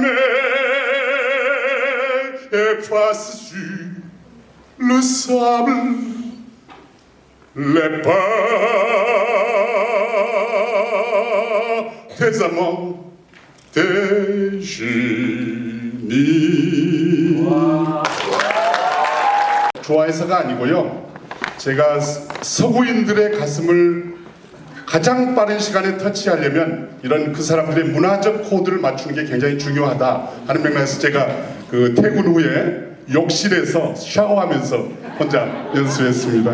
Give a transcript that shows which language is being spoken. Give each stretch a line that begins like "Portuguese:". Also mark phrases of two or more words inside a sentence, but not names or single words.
French: mer efface sur le sable les pas des amants, des génies.
Korean: 좋아해서가 아니고요. 제가 서구인들의 가슴을 가장 빠른 시간에 터치하려면 이런 그 사람들의 문화적 코드를 맞추는 게 굉장히 중요하다 하는 맥락에서 제가 그 퇴근 후에 욕실에서 샤워하면서 혼자 연습했습니다.